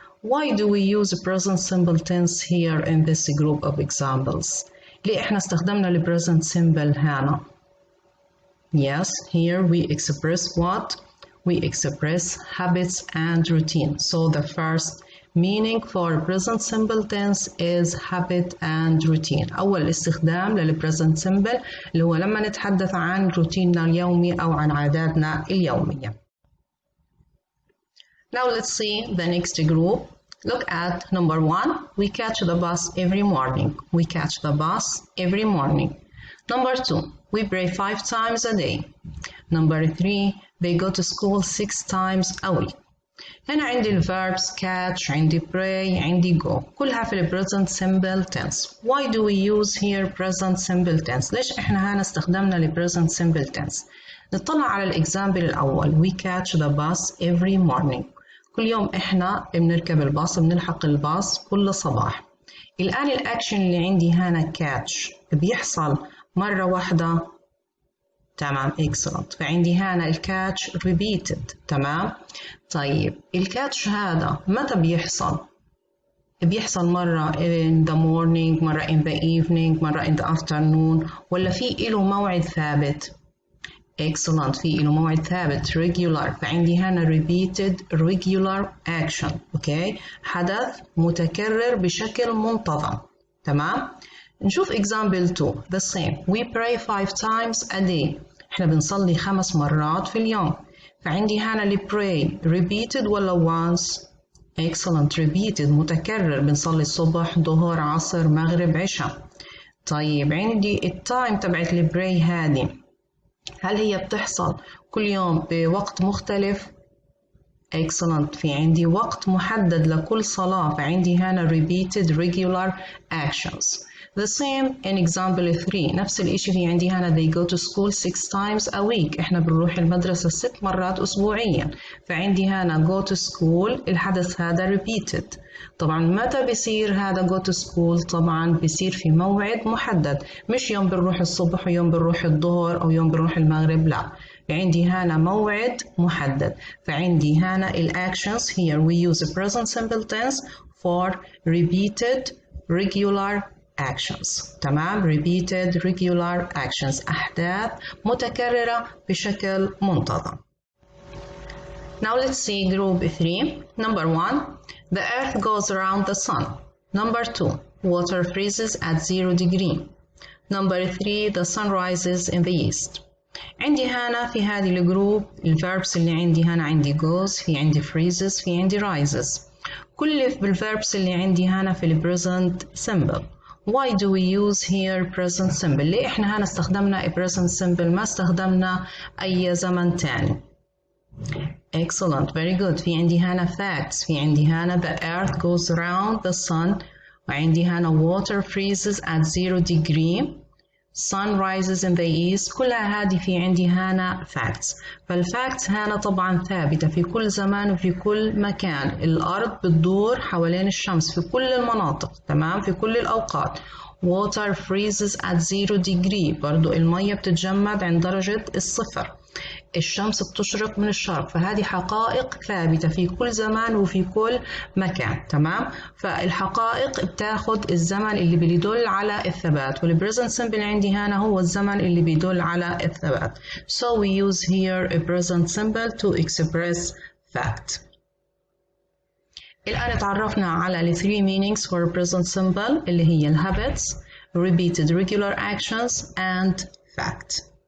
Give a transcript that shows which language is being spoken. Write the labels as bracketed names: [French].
[English] Why do we use present simple tense here in this group of examples? [Arabic] ليه احنا استخدمنا ال [English] present simple هنا؟ Yes, here we express what? We express habits and routine. So the first meaning for present simple tense is habit and routine. [Arabic] أول استخدام لل present simple اللي هو لما نتحدث عن روتيننا اليومي أو عن عاداتنا اليومية. [English] Now let's see the next group. Look at number 1. We catch the bus every morning. We catch the bus every morning. Number 2. We pray 5 times a day. Number 3. They go to school 6 times a week. [Arabic] هنا عندي ال verbs catch, عندي pray, عندي go. [English] كلها في ال present simple tense. Why do we use here present simple tense? [Arabic] ليش احنا هنا استخدمنا ال present simple tense؟ نطلع على الإكزامبل الأول. [English] We catch the bus every morning. [Arabic] كل يوم احنا بنركب الباص، بنلحق الباص كل صباح. الآن الأكشن اللي عندي هنا catch بيحصل مرة واحدة. تمام، excellent. فعندي هنا الكاتش repeated. تمام. طيب الكاتش هذا متى بيحصل؟ بيحصل مرة [English] in the morning، [Arabic] مرة [English] in the evening، [Arabic] مرة [English] in the afternoon، [Arabic] ولا في إله موعد ثابت؟ excellent، في إله موعد ثابت regular. [English] فعندي هنا repeated regular action. [Arabic] أوكي، حدث متكرر بشكل منتظم. تمام. نشوف [English] example 2 the same. we pray 5 times a day. [Arabic] إحنا بنصلي 5 مرات في اليوم. فعندي هنا ال pray repeated ولا once؟ excellent repeated متكرر، بنصلي الصبح ظهر عصر مغرب عشاء. طيب عندي التايم تبعت ال pray هذه، هل هي بتحصل كل يوم بوقت مختلف؟ excellent، في عندي وقت محدد لكل صلاة. [English] فعندي هنا repeated regular actions. The same in example 3. [Arabic] نفس الإشي في عندي هنا [English] they go to school 6 times a week. [Arabic] إحنا بنروح المدرسة 6 مرات أسبوعيا. فعندي هنا [English] go to school، [Arabic] الحدث هذا repeated. طبعا متى بيصير هذا [English] go to school؟ [Arabic] طبعا بيصير في موعد محدد، مش يوم بنروح الصبح ويوم بنروح الظهر أو يوم بنروح المغرب، لا. عندي هنا موعد محدد. فعندي هنا الactions [English] here we use the present simple tense for repeated regular actions. [Arabic] تمام. [English] repeated regular actions، [Arabic] أحداث متكررة بشكل منتظم. [English] Now let's see group 3. Number 1 the earth goes around the sun. Number 2 water freezes at 0 degree. Number 3 the sun rises in the east. [Arabic] عندي هنا في هذه الجروب الverbs اللي عندي هنا عندي goes، في عندي freezes، في عندي rises. كل بالverbs اللي عندي هنا في ال present simple. [English] Why do we use here present simple؟ [Arabic] ليه احنا هنا استخدمنا present simple ما استخدمنا أي زمن تاني؟ [English] Excellent, very good. [Arabic] في عندي هنا [English] facts، في عندي هنا the earth goes around the sun، [Arabic] وعندي هنا [English] water freezes at 0 degree. sun rises in the east. [Arabic] كلها هذه في عندي هنا facts. فالفacts هنا طبعا ثابتة في كل زمان وفي كل مكان. الأرض بتدور حوالين الشمس في كل المناطق. تمام، في كل الأوقات. [English] water freezes at 0 degree، [Arabic] برضو المية بتتجمد عند درجة الصفر. الشمس بتشرق من الشرق. فهذه حقائق ثابتة في كل زمان وفي كل مكان. تمام. فالحقائق بتاخد الزمن اللي بيدل على الثبات، والpresent simple عندي هنا هو الزمن اللي بيدل على الثبات. [English] So we use here a present simple to express fact. [Arabic] الآن تعرفنا على ال [English] 3 meanings for present simple [Arabic] اللي هي ال [English] habits, repeated regular actions and fact.